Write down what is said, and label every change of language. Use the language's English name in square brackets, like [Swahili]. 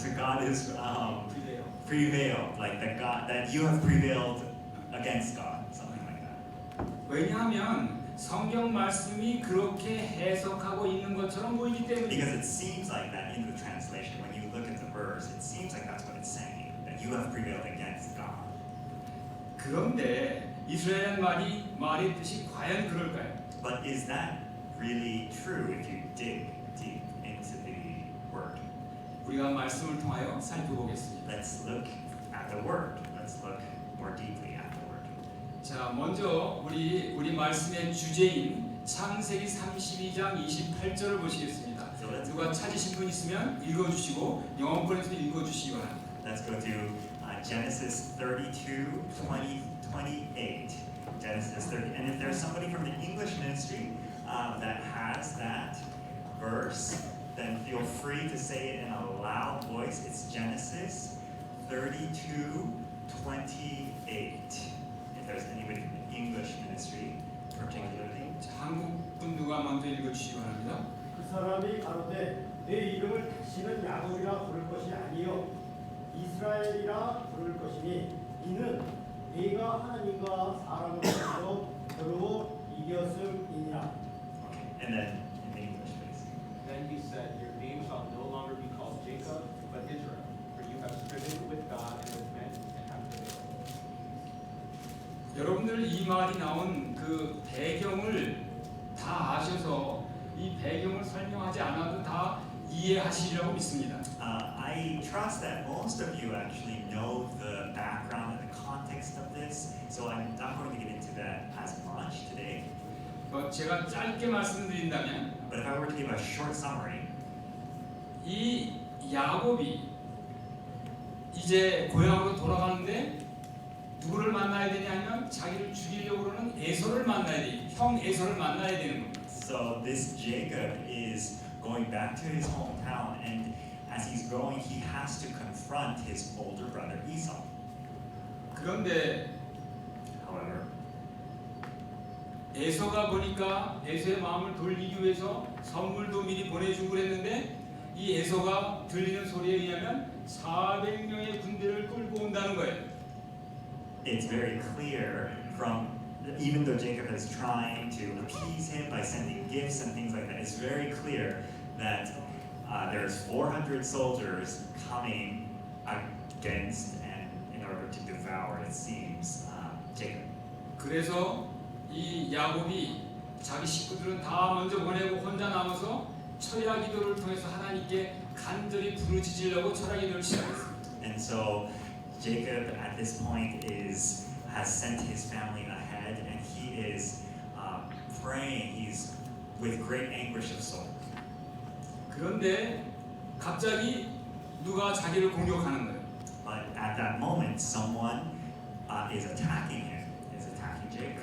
[English] So God is prevailed, like that you have prevailed against God, something like that. [Korean] 왜냐하면 성경 말씀이 그렇게 해석하고 있는 것처럼 보이기 때문에. [English] Because it seems like that in the translation, when you look at the verse, it seems like that's what it's saying, that you have prevailed against God. [Korean] 그런데 이스라엘 말의 뜻이 과연 그럴까요? [English] But is that really true if you dig deep into the word? [Korean] 우리가 말씀을 통하여 살펴보겠습니다. [English] Let's look at the word. Let's look more deeply at the word. [Korean] 자, 먼저 우리 말씀의 주제인 창세기 32장 28절을 보시겠습니다. 누가 찾으신 분 있으면 읽어주시고 영어권에서 읽어주시기 바랍니다. [English] Let's go to Genesis 32, 20, 28. Genesis 30. And if there's somebody from the English ministry that has that verse, then feel free to say it in a loud voice. It's Genesis 32, 28. If there's anybody from the English ministry, particularly. [Korean] 한국 분 누가 먼저 읽어주시기 바랍니다. 그 사람이 가로되 내 이름을 다시는 야곱이라 부를 것이 아니요 이스라엘이라 부를 것이니 이는 네가 하나님과 사람으로서 겨루어 이겼음이니라. [English] And then in the English, please. Then he said, your name shall no longer be called Jacob, but Israel, for you have striven with God and with men and have prevailed. [Korean] 여러분들 이 말이 나온 그 배경을 다 아셔서 이 배경을 설명하지 않아도 다 이해하시리라고 믿습니다. [English] I trust that most of you actually know the background and the context of this, so I'm not going to get into that as much today. [Korean] 제가 짧게 말씀드린다면 [English] But if I were to give a short summary, [Korean] 이 야곱이 이제 고향으로 돌아가는데 누구를 만나야 되냐면 자기를 죽이려고 그러는 에서를 만나야 돼. 형 에서를 만나야 되는 겁니다. [English] so this Jacob is going back to his hometown, and as he's growing, he has to confront his older brother Esau. [Korean] 그런데 [English] However, [Korean] 에서가 보니까 에서의 마음을 돌리기 위해서 선물도 미리 보내주고 그랬는데 이 에서가 들리는 소리에 의하면 400명의 군대를 끌고 온다는 거예요. [English] it's very clear from even though Jacob is trying to appease him by sending gifts and things like that, it's very clear that there's 400 soldiers coming against and in order to devour, it seems, Jacob. [Korean] 그래서 이 야곱이 자기 식구들은 다 먼저 보내고 혼자 남아서 철야 기도를 통해서 하나님께 간절히 부르짖으려고 철야 기도를 시작했습니다. [English] And so Jacob at this point has sent his family ahead, and he is praying. He's with great anguish of soul. [Korean] 그런데 갑자기 누가 자기를 공격하는 거예요. [English] But at that moment, someone is attacking him, is attacking Jacob.